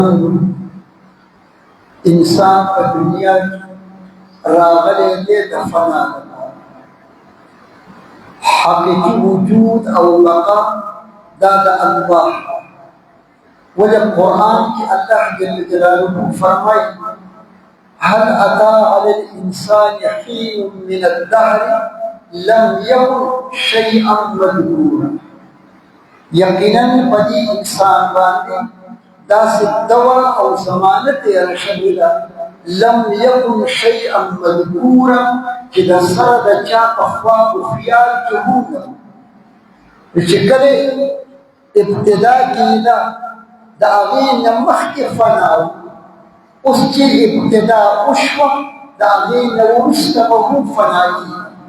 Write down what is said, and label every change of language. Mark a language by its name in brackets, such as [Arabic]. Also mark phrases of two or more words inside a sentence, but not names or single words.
[Pashto] انسان په دنیا کې راغلی دی د فنا لپاره. حقیقي وجود او بقا دا د الله. ولې قرآن کې الله جل جلاله فرمایي [Arabic] هل أتى على الإنسان حين من الدهر لم يكن شيئا مذكورا. [Pashto] یقینا پدې انسان باندې داسې دور او زمانه تېره شوې ده [Arabic] لم يكن شيئا مذكورا [Pashto] چې د سره د چا په خوا په خیال کې هم نه چې کله ابتدا کېده د هغې نه مخکې فنا اوس چې ابتدا وشوه د هغې نه وروسته به هم فنا کېږي.